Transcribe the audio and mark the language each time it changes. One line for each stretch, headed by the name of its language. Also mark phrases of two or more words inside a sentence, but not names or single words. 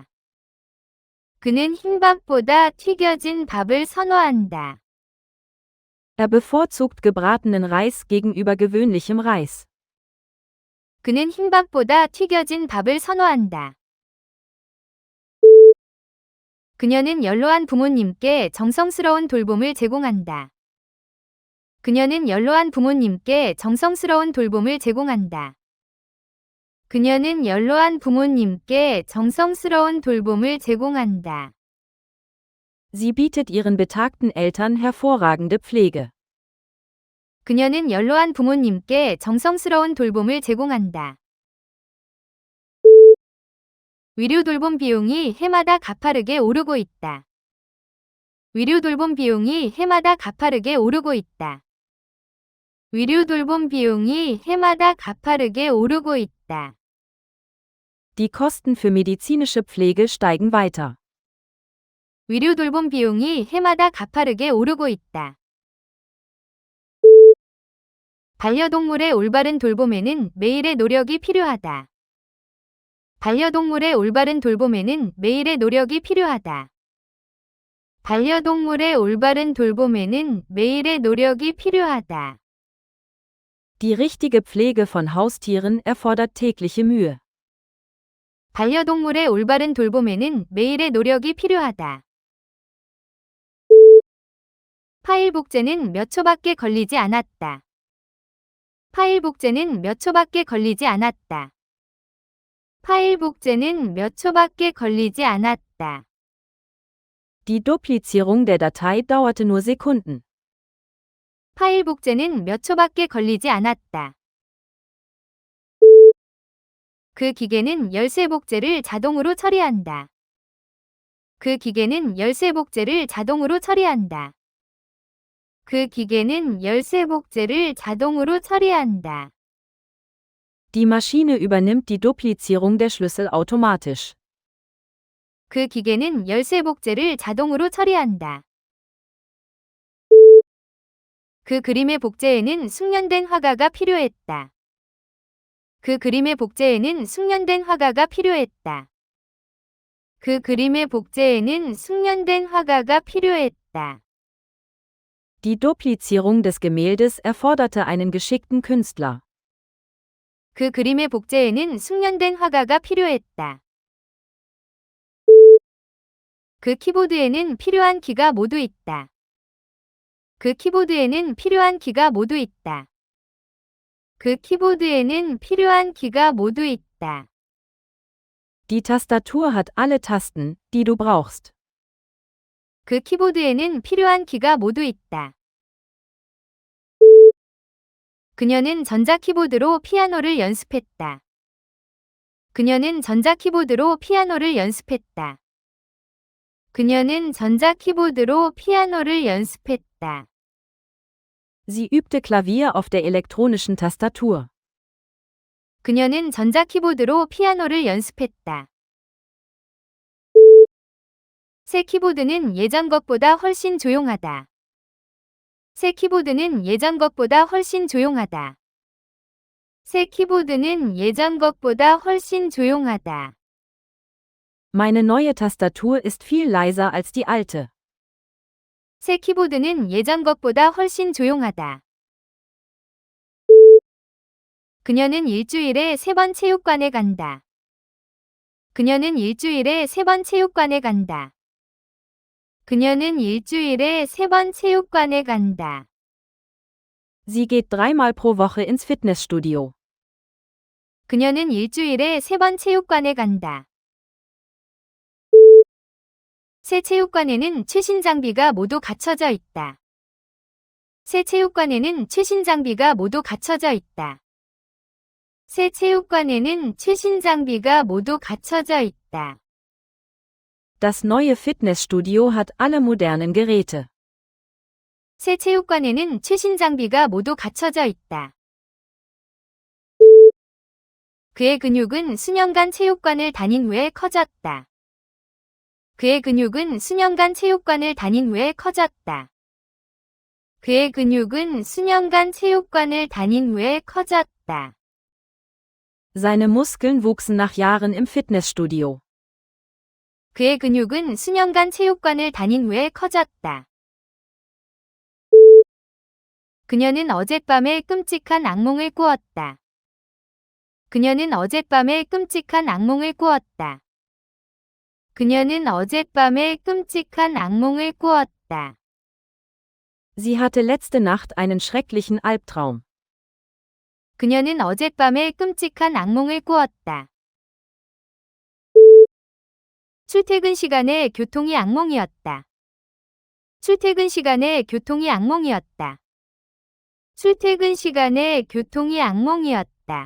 Korean: 그는 흰밥보다 튀겨진 밥을 선호한다.
German: Er bevorzugt gebratenen Reis gegenüber gewöhnlichem Reis.
Korean: 그는 흰밥보다 튀겨진 밥을 선호한다. 그녀는 연로한 부모님께 정성스러운 돌봄을 제공한다. 그녀는 연로한 부모님께 정성스러운 돌봄을 제공한다. 그녀는 연로한 부모님께 정성스러운 돌봄을 제공한다.
German: Sie bietet ihren betagten Eltern hervorragende Pflege.
Korean: 그녀는 연로한 부모님께 정성스러운 돌봄을 제공한다. 위료 돌봄 비용이 해마다 가파르게 오르고 있다. 위료 돌봄 비용이 해마다 가파르게 오르고 있다. 위료 돌봄 비용이 해마다 가파르게 오르고 있다.
German: Die Kosten für medizinische Pflege steigen weiter.
Korean: 위료 돌봄 비용이 해마다 가파르게 오르고 있다. 반려동물의 올바른 돌봄에는 매일의 노력이 필요하다. 반려동물의 올바른 돌봄에는 매일의 노력이 필요하다. 반려동물의 올바른 돌봄에는 매일의 노력이 필요하다.
German: Die richtige Pflege von Haustieren erfordert tägliche Mühe.
Korean: 반려동물의 올바른 돌봄에는 매일의 노력이 필요하다. 파일 복제는 몇 초밖에 걸리지 않았다. 파일 복제는 몇 초밖에 걸리지 않았다. 파일 복제는 몇 초밖에 걸리지 않았다.
German: Die Duplizierung der Datei dauerte nur Sekunden.
Korean: 파일 복제는 몇 초밖에 걸리지 않았다. 그 기계는 열쇠 복제를 자동으로 처리한다. 그 기계는 열쇠 복제를 자동으로 처리한다. 그 기계는 열쇠 복제를 자동으로 처리한다.
German: Die Maschine übernimmt die Duplizierung der Schlüssel automatisch.
Korean: 그 기계는 열쇠 복제를 자동으로 처리한다. 그 그림의 복제에는 숙련된 화가가 필요했다. 그 그림의 복제에는 숙련된 화가가 필요했다. 그 그림의 복제에는 숙련된 화가가 필요했다.
German: Die Duplizierung des Gemäldes erforderte einen geschickten Künstler.
Korean: 그 그림의 복제에는 숙련된 화가가 필요했다. 그 키보드에는 필요한 키가 모두 있다. 그 키보드에는 필요한 키가 모두 있다. 그 키보드에는 필요한 키가 모두 있다.
German: Die Tastatur hat alle Tasten, die du brauchst.
Korean: 그 키보드에는 필요한 키가 모두 있다. 그녀는 전자 키보드로 피아노를 연습했다. 그녀는 전자 키보드로 피아노를 연습했다. 그녀는 전자 키보드로 피아노를 연습했다.
German: Sie übte Klavier auf der elektronischen Tastatur.
Korean: 그녀는 전자 키보드로 피아노를 연습했다. 새 키보드는 예전 것보다 훨씬 조용하다. 새 키보드는 예전 것보다 훨씬 조용하다. 새 키보드는 예전 것보다 훨씬 조용하다.
German: Meine neue Tastatur ist viel leiser als die alte.
Korean: 새 키보드는 예전 것보다 훨씬 조용하다. 그녀는 일주일에 3번 체육관에 간다. 그녀는 일주일에 3번 체육관에 간다. 그녀는 일주일에 3번 체육관에 간다.
German: Sie geht 3-mal pro Woche ins Fitnessstudio.
Korean: 그녀는 일주일에 3번 체육관에 간다. 새 체육관에는 최신 장비가 모두 갖춰져 있다. 새 체육관에는 최신 장비가 모두 갖춰져 있다. 새 체육관에는 최신 장비가 모두 갖춰져 있다.
German: Das neue Fitnessstudio hat alle modernen Geräte.
Korean: 새 체육관에는 최신 장비가 모두 갖춰져 있다. 그의 근육은 수년간 체육관을 다닌 후에 커졌다. 그의 근육은 수년간 체육관을 다닌 후에 커졌다. 그의 근육은 수년간 체육관을 다닌 후에 커졌다.
German: Seine Muskeln wuchsen nach Jahren im Fitnessstudio.
Korean: 그의 근육은 수년간 체육관을 다닌 후에 커졌다. 그녀는 어젯밤에 끔찍한 악몽을 꾸었다. 그녀는 어젯밤에 끔찍한 악몽을 꾸었다. 그녀는 어젯밤에 끔찍한 악몽을 꾸었다.
German: Sie hatte letzte Nacht einen schrecklichen Albtraum.
Korean: 그녀는 어젯밤에 끔찍한 악몽을 꾸었다. 출퇴근 시간에 교통이 악몽이었다. 출퇴근 시간에 교통이 악몽이었다. 출퇴근 시간에 교통이 악몽이었다.